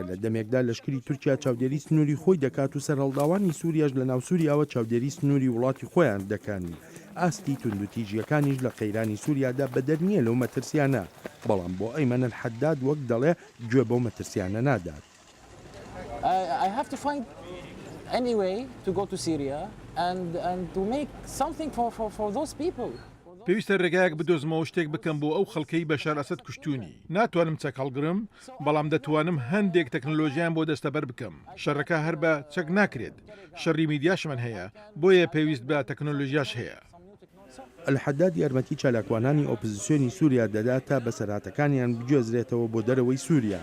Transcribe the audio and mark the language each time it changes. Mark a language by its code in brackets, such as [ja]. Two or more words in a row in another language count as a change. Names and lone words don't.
[ckb] لە دەمێکدا لەشکری تورکیا چاودێری سنووری خۆی دەکات و سەرهەڵداوانی سووریاش لە ناو سووریاوە چاودێری سنووری وڵاتی خۆیان دەکەن. ئاستی توندوتیژیەکانیش لە قەیرانی سووریادا بەدەر نییە لەو مەترسیانە، بەڵام بۆ ئەیمەن الحەداد وەک دەڵێ گوێ بەو مەترسیانە نادات. [en] I have to find any way to go to Syria and to make something for those people. [ckb] پێویستە ڕێگایەک بدۆزمەوە شتێک بکەم بۆ ئەو خەڵکەی بەشار ئەسەد کوشتونی. ناتوانم چەک هەڵگرم، بەڵام دەتوانم هەندێک تەکنۆلۆژیان بۆ دەستەبەر بکەم. شەڕەکە هەر بە چەک ناکرێت. شەڕی میدیاشمان هەیە، بۆیە پێویست بە تەکنۆلۆژیاش هەیە. الحەداد یارمەتی چالاکوانانی ئۆپۆزیسیۆنی سووریا دەدات تا بەسەرهاتەکانیان بگوێزرێتەوە بۆ دەرەوەی سووریا.